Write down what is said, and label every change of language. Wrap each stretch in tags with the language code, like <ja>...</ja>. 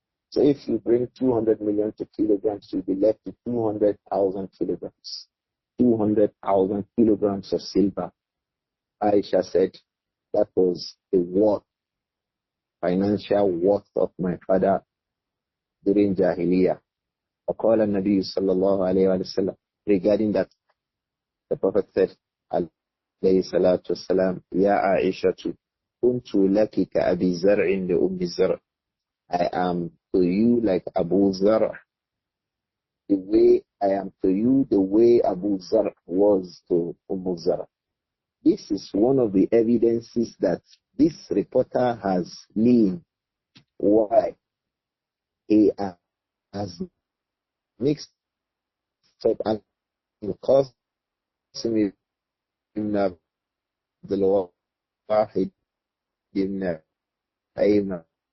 <en>So if you bring 200 million to kilograms, you'll be left with 200,000 kilograms. 200,000 kilograms of silver. Aisha said that was the worth, financial worth of my father during Jahiliyyah.</en> <ar>وقال النبي صلى الله عليه وسلم,</ar> <en>regarding that, the Prophet said,</en> <ar>عليه الصلاة والسلام, يا عائشة كنت لك كأبي زرع لأم زرع.</ar> <en>I am to you like Abu Zar'. The way I am to you, the way Abu Zar' was to Zar'. This is one of the evidences that this reporter has leaned. Why? He has mixed up and caused him in the Wahid in Ayman.</en>